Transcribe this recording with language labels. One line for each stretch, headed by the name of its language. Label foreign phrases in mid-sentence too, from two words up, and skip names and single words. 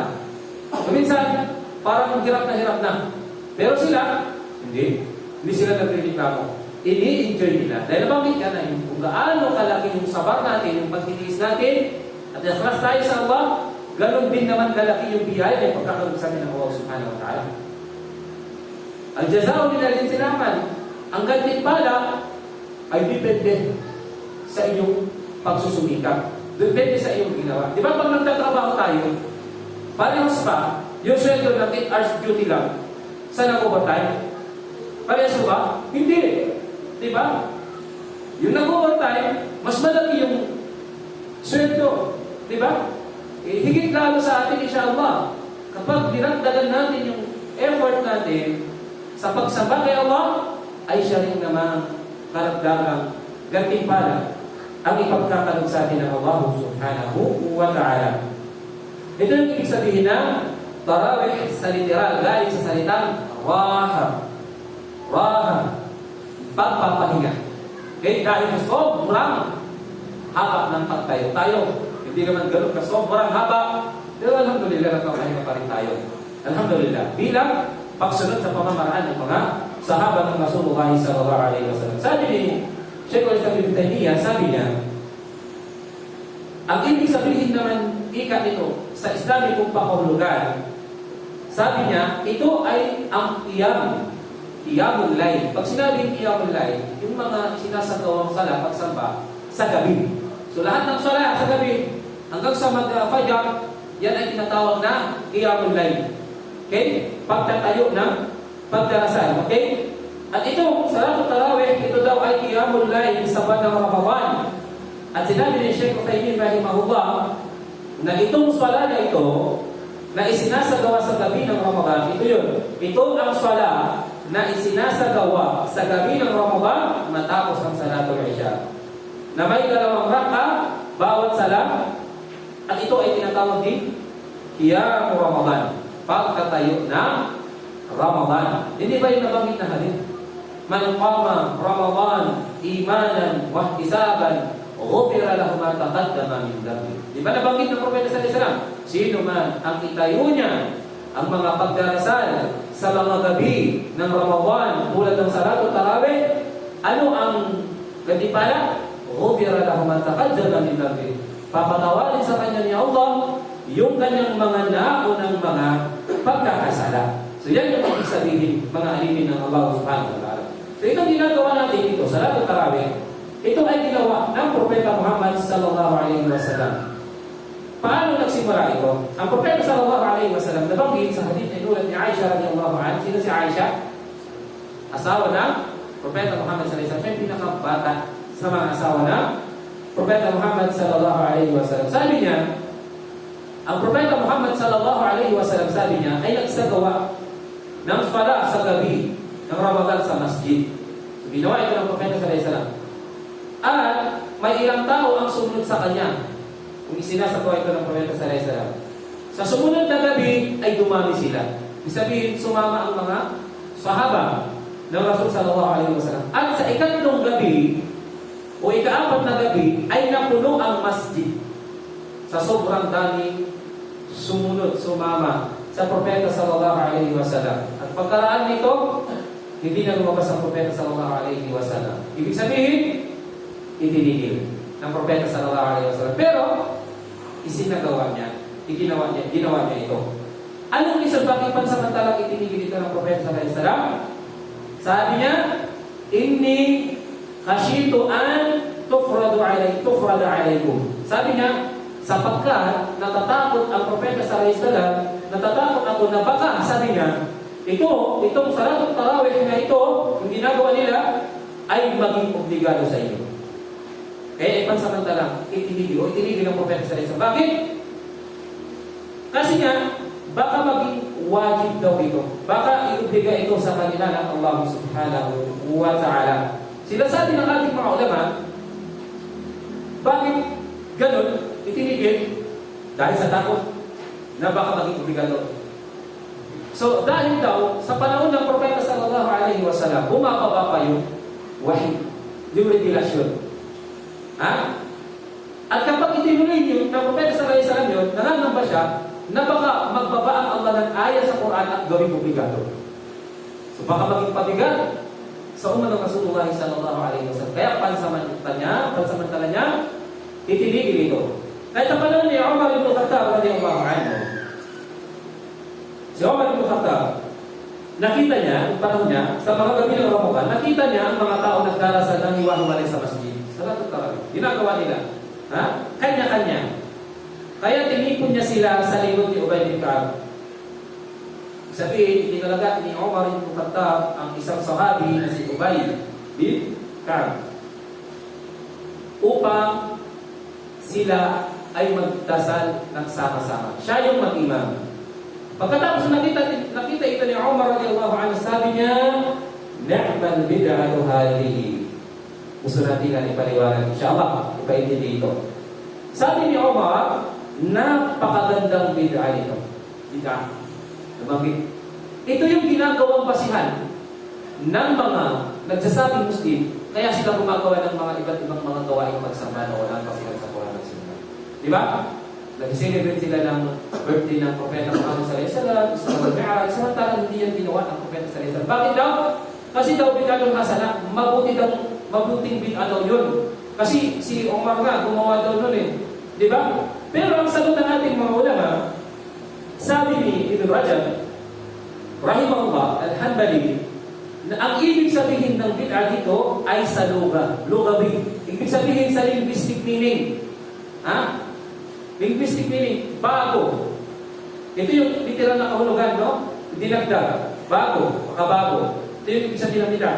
Filipino: So, minsan, parang hirap na. Pero sila, hindi. Hindi sila nagre-reklamo. Ini-enjoy nila. Dahil nabanggit ka na yung kung gaano kalaki yung sabar natin, yung pagtitiis natin, at ikhlas tayo sa Allah, ganon din naman kalaki yung biyaya na pagkakaroon sa amin ng Allah
Arabic: سبحانه وتعالى.
Filipino: Al-jazao nila din silaman. Ang gantimpala ay depende sa iyong pagsusumikap. Depende sa iyong ginawa. Di ba pag nagtatrabaho tayo, parehas pa, yung sweldo ng
English: 8 hours duty
Filipino: lang, saan nag-overtime? Parehas ba? Hindi. Di ba? Yung nag-overtime, mas malaki yung sweldo. Di ba? Higit lalo sa atin, insyaAllah. Kapag dinagdagan natin yung effort natin sa pagsamba kay Allah, ay siya rin naman karagdagang gantimpala ang ipagkakalog sa atin ng Allah
Arabic: سبحانه وتعالى.
Filipino: Ito yung ibig sabihin ng tarawih sa literal, galing sa salitang raha. Raha. Pagpapahinga. Okay? Dahil sa sobrang haba ng pagtayo tayo. Hindi naman ganun ka sobrang haba. Pero alhamdulillah, nagpapahinga pa rin tayo. Alhamdulillah. Bilang pagsunod sa pamamaraan ng mga sahaba ng
Arabic: رسول الله صلى الله عليه وسلم.
Filipino: Sabi ni Sheikhul Islam Ibn Taymiyyah, sabi niya, ang ibig sabihin naman nito sa Islamikong pakahulugan, sabi niya, ito ay ang
Arabic: قيام الليل.
Filipino: Pag sinabing
Arabic: قيام الليل,
Filipino: yung mga sinasagawang sala, pagsamba, sa gabi. So lahat ng sala sa gabi, hanggang sa mag-fajr, yan ay tinatawag na
Arabic: قيام الليل.
Filipino: Okay? Pagtatayo ng pagdarasal. Okay? At ito,
Arabic: صلاة التراويح,
Filipino: ito daw ay
Arabic: قيام الليل
Filipino: sa buwan ng Ramadan. At sinabi ni Sheikh Uthaymeen rahimahullah na itong sala na ito na isinasagawa sa gabi ng Ramadan, ito yun. Ito ang sala na isinasagawa sa gabi ng Ramadan matapos ang
Arabic: صلاة العشاء.
Filipino: Na may 2 raka bawat sala, at ito ay tinatawag din
Arabic: قيام رمضان.
Filipino: Pagkatayo ng Ramadan. Hindi ba yung nabanggit na hadith?
Arabic: من قام رمضان إيمانا واحتسابا غفر له ما تقدم من ذنبه.
Filipino: Di ba nabanggit ng Propeta
Arabic: صلى الله عليه وسلم?
Filipino: Sino man ang itayo niya ang mga pagdarasal sa mga gabi ng Ramadan tulad ng
Arabic: صلاة التراويح,
Filipino: ano ang gantimpala?
Arabic: غفر له ما تقدم من ذنبه.
Filipino: Papatawarin sa kanya ni Allah yung kanyang mga naunang mga pagkakasala. So yan yung ibig sabihin, mga alipin ng Allah
Arabic: سبحانه وتعالى.
Filipino: So itong ginagawa natin ito,
Arabic: صلاة التراويح,
Filipino: ito ay ginawa ng Propeta Muhammad
Arabic: صلى الله عليه وسلم.
Filipino: Paano nagsimula ito? Ang Propeta
Arabic: صلى الله عليه وسلم
Filipino: nabanggit sa hadith na inulat ni Aisha
Arabic: رضي الله عنها.
Filipino: Sino si Aisha? Asawa ng Propeta Muhammad
Arabic: صلى الله عليه وسلم.
Filipino: Siya yung pinakabata sa mga asawa ng Propeta Muhammad
Arabic: صلى الله عليه وسلم.
Filipino: Sabi niya, ang Propeta Muhammad
Arabic: صلى الله عليه وسلم,
Filipino: sabi niya, ay nagsagawa ng sala sa gabi ng Ramadan sa masjid. So, ginawa ito ng Propeta
Arabic: صلى الله عليه وسلم.
Filipino: At may ilang tao ang sumunod sa kanya kung isinasagawa ito ng Propeta
Arabic: صلى الله عليه وسلم.
Filipino: Sa sumunod na gabi ay dumami sila. Ibig sabihin, sumama ang mga sahaba ng
Arabic: رسول صلى الله عليه وسلم.
Filipino: At sa ikatlong gabi o ika-4 na gabi ay napuno ang masjid sa sobrang daming sumunod, sumama sa Propeta
Arabic: صلى الله عليه وسلم.
Filipino: At pagkaraan nito, hindi na lumabas ang Propeta
Arabic: صلى الله عليه وسلم.
Filipino: Ibig sabihin, itinigil ng Propeta
Arabic: صلى الله عليه وسلم.
Filipino: Pero, isinagawa niya, ginawa niya ito. Anong isang bakit pansamantalang itinigil ito ng Propeta
Arabic: صلى الله عليه وسلم?
Filipino: Sabi niya,
Arabic: إني خشيت أن تفرض عليكم.
Filipino: Sabi niya, sapagkat natatakot ang Propeta
Arabic: صلى الله عليه وسلم,
Filipino: natatakot ako na baka, sabi niya, itong
Arabic: صلاة التراويح
Filipino: na ito, yung ginagawa nila, ay maging obligado sa inyo. Kaya pansamantalang itinigil ng Propeta
Arabic: صلى الله عليه وسلم.
Filipino: Bakit? Kasi nga, baka maging wajib daw ito. Baka iubliga ito sa kanila ng Allah
Arabic: سبحانه وتعالى.
Filipino: Sila sabi ng ating mga ulama, bakit ganun itinigil? Dahil sa takot na baka maging obligado. So, dahil daw, sa panahon ng Propeta
Arabic: صلى الله عليه وسلم,
Filipino: bumababa pa yung wahid, yung revelasyon. Ha? At kapag itinuloy yun, ng Propeta
Arabic: صلى الله عليه وسلم
Filipino: yun, nangangamba siya, na baka magbaba ang Allah ng ayat sa Quran at gawing obligado. So baka maging pabigat sa umat ng
Arabic: رسول الله صلى الله عليه وسلم.
Filipino: Kaya pansamantala niya, itinigil ito. Kahit ang panahon ni Umar ibn Khattab
Arabic: رضي الله عنه.
Filipino: Si Umar ibn Khattab, nakita niya, ang panahon niya, sa mga gabi ng Ramadan, nakita niya ang mga tao nagdarasal ng hiwa-hiwalay sa masjid.
Arabic: صلاة التراويح.
Filipino: Ginagawa nila. Ha? Kanya-kanya. Kaya tinipon niya sila sa likod ni Ubay bin Ka'ab. Sabihin, tinalaga ni Umar ibn Khattab ang isang sahabi na si Ubay bin Ka'ab upang sila ay magdasal nagsama-sama. Siya yung mag-imam. Pagkatapos nakita ito ni Umar
Arabic: رضي الله عنه,
Filipino: sabi niya,
Arabic: نعم البدعة هذه.
Filipino: Gusto natin na ipaliwanag. Inshallah, ipaintindi ito. Sabi ni Umar, napakagandang bid'ah nito. Bid'ah. Nabanggit. Ito yung ginagawang basihan ng mga nagsasabing Muslim, kaya sila gumagawa ng mga iba't ibang mga gawaing pagsamba na walang basihan sa Quran at Sunnah. Di ba? Nag-celebrate sila ng birthday ng Propeta Muhammad
Arabic: صلى الله عليه وسلم,
Filipino: sa Mi'raj, samantalang hindi yan ginawa ng Propeta
Arabic: صلى الله عليه وسلم.
Filipino: Bakit daw? Kasi daw
Arabic: بدعة حسنة,
Filipino: mabuting bid'ah daw yun. Kasi si Umar nga gumawa daw nun eh. Di ba? Pero ang sagot ng ating mga ulama, sabi ni Ibn Rajab, rahimahullah, al-Hanbali, na ang ibig sabihin ng bid'ah dito ay sa lugawi. Ibig sabihin sa
English: linguistic meaning.
Filipino: Ha?
English: Linguistic meaning,
Filipino: bago. Ito yung literal na kahulugan, no? Dinagdag, bago, makabago. Ito yung ibig sabihin ng bid'ah.